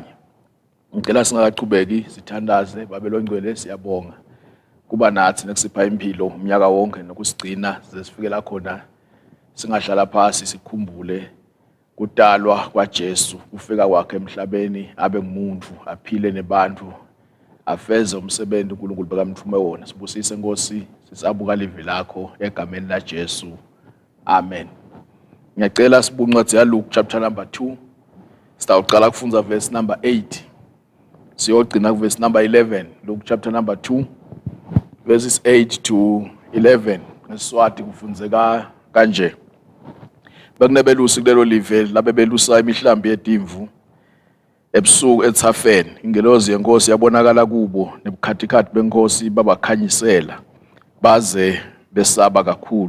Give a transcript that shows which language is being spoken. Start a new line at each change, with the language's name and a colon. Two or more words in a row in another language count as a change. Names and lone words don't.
Swati: Ngicela singakachubeki sithandaze babelongcwele siyabonga kuba nathi nekusipha impilo umnyaka wonke nokusigcina sifikela khona singahlala phansi sikhumbule kudalwa kwaJesu, kufika kwakhe emhlabeni abe ngumuntu aphile nebantu afeze umsebenzi uNkulunkulu bekamthume wona. Sibusise Nkosi sisabuka live lakho egameni laJesu. Amen. Ngiyacela sibuke incwadi yaLuke
English: chapter number
Swati: 2. Sitawuqala kufunza
English: verse number
Swati: 8. Siyogcina ku
English: verse number
Swati: 11.
English: Luke chapter number 2 verses 8 to 11.
Swati: Ngesiswati kufunzeka kanje. Bekunebelusi kulelo live labebelusa imihlambi yetimvu ebusuku ethafeni. Ingelozi yenkosi yabonakala kubo nebukhathikhathi benkosi babakhanyisela baze besaba kakhulu.